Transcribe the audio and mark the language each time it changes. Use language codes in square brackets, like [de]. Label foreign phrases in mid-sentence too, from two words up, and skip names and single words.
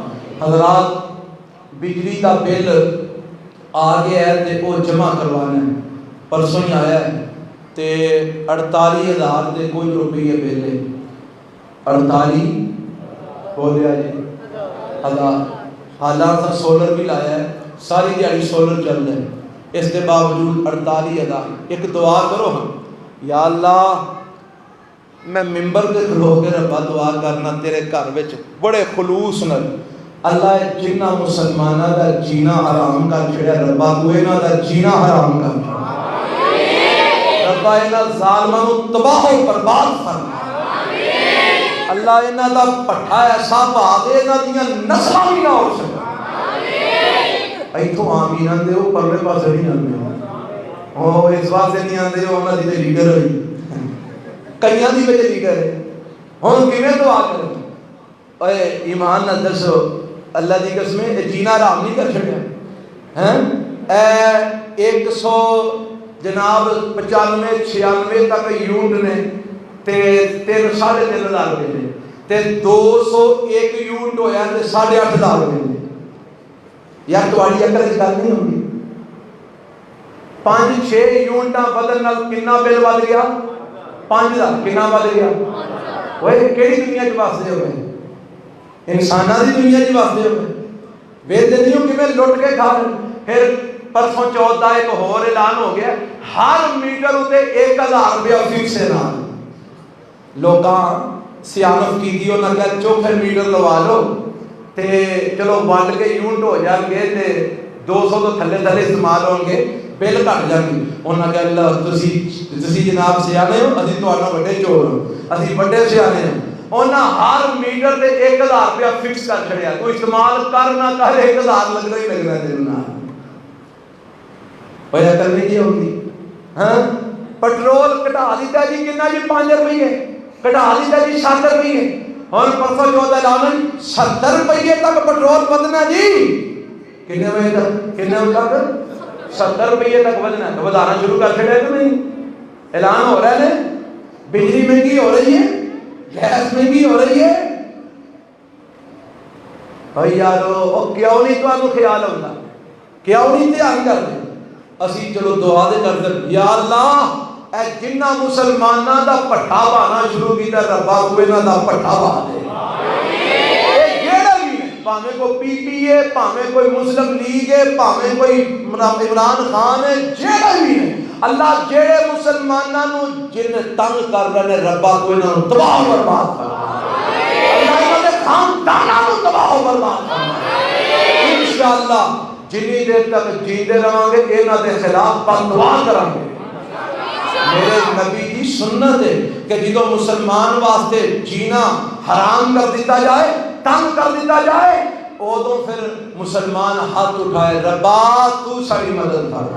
[ur] حضرات بجلی کا بل آ گیا ہے تے وہ جمع کروانا ہے، پرسوں ہی آیا ہے تے [pa] 48,000 دے کوئی روپیے بل ہے، 48 بولیا جی ہزار۔ [ur] حالانکہ سولر بھی لایا ہے، ساری دیہڑی سولر چل رہا ہے، اس کے باوجود 48,000۔ [pa] ایک دعا کرو ہم، یا اللہ میں ممبر دے کھلو کے ربا دعا کرنا تیرے گھر وچ بڑے خلوص نال، اللہ جنہ مسلمانہ دا جینا حرام کر چھڑیا ربا تو انہاں دا جینا حرام کر چھڑیا، ربا انہاں ظالماں نو تباہ و برباد فرما، اللہ انہاں دا پٹھا ایسا پا دے انہاں دیاں نسلاں بھی نہ ہو سکے۔ ایتھوں آمین آندے ہو پرلے پاسے نہیں آندے ہو، اس واسطے نہیں آندے ہو انہاں دی لیڈر ہوئی کئیاں دی وجہ لیڈر ہے، ہن کیویں دعا کریں؟ اے ایمان نہ دسو اللہ دی قسمیں جینا حرام نہیں کر چھڑیا ہیں؟ اے 100 جناب 95 96 تک یونٹ نے تے 3.5 روپے نے تے 201 یونٹ ہویا تے 8.5 روپے نے، یار تواڈی عقل وچ گل نہیں ہوندی؟ 5-6 یونٹاں بدلن نال کتنا بل ود گیا؟ 5,000 کتنا ود گیا؟ وہ کیڑی دنیا چ واسطے ہوئے؟ انسانہ دی دنیا جی واسطے ہوئے ویدے نہیں ہو کہ میں لٹ کے کھا رہے. [ur] پھر پرسوں 14 ایک اور اعلان ہو گیا ہر میٹر ہوتے 1000 روپیہ فکس ہے نا. [pa] لوگاں سیانت کی دی انہاں کہ چوکھے میٹر لوا لو تے چلو ونڈ کے یونٹ ہو جان گے تے 200 تو تھلے تھلے استعمال ہون گے بل گھٹ جان گے. انہاں کہ اللہ تسی جناب سیانے ہو اسی تہاڈے بڑے چور ہو اسی بڑے سیانے ہو. انہاں ہر میٹر تے 1000 روپیہ فکس کر چھڑیا. تو استعمال کر نہ کر 1000 لگنا ہی لگنا ہے تیرے نال. ہویا کرنی کی ہوندی ہاں. پٹرول کٹا دیتا جی کتنا جی 5 روپے کٹا دیتا جی 7 روپے. اور پرسوں 14 اعلان 70 روپے تک پٹرول بدنا جی. کتنے بجے تک 70 روپے تک بدنا ہے. تو بدانا شروع کر چھڑے تو نہیں. [ur] اعلان ہو رہا ہے بجلی مہنگی ہو رہی ہے گیس مہنگی ہو رہی ہے. بھائی یارو کیوں نہیں تمہیں خیال ہوتا کیوں نہیں دھیان کرتے. [pa] اسی چلو دعا دے کر دیں یا اللہ اے جنہ مسلمانہ دا پٹھا بانا شروع کیتا ربا کوئی نہ دا پٹھا با دے. پاہمیں کوئی پی پی ہے پاہمیں کوئی مسلم لیگ ہے پاہمیں کوئی عمران خان ہے جیڑا بھی ہے اللہ جیڑے مسلمانہ نو جن تنگ کر رہے ربا کوئی نہ تباہ و برباد فرما. اللہ انہوں نے خاندانہ نو تباہ و برباد فرما. انشاءاللہ جنی دیر تک جیندے رہاں گے انہاں دے خلاف بددعا کریں گے. میرے نبی کی سنت ہے کہ جدو مسلمان واسطے جینا حرام کر دیتا جائے تنگ کر دیتا جائے اوہ پھر مسلمان ہاتھ اٹھائے ربا تو ساری مدد فرما.